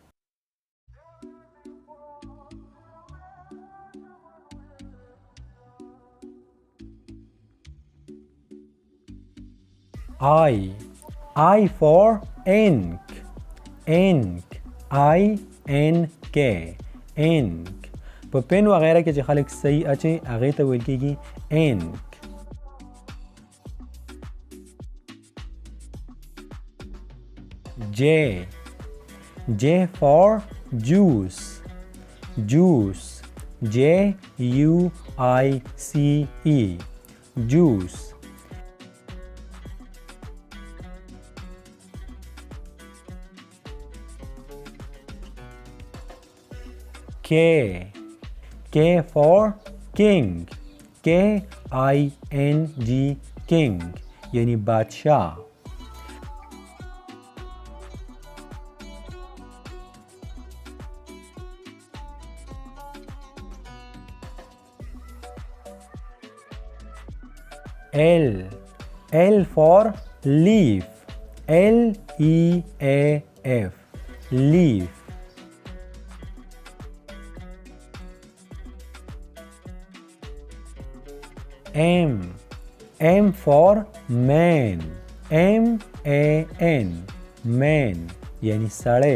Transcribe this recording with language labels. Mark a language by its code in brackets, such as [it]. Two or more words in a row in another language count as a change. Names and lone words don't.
[en] I for ink. INK ink. [ps] په پین وغیرہ کې چې خلک صحیح اچي هغه ته ویل کېږي ink. [en] J for juice. JUICE juice. K for king. KING king [ps] یعنی بادشاہ. [en] L for leaf. LEAF leaf. M for man. MAN man [ps] یعنی سړی.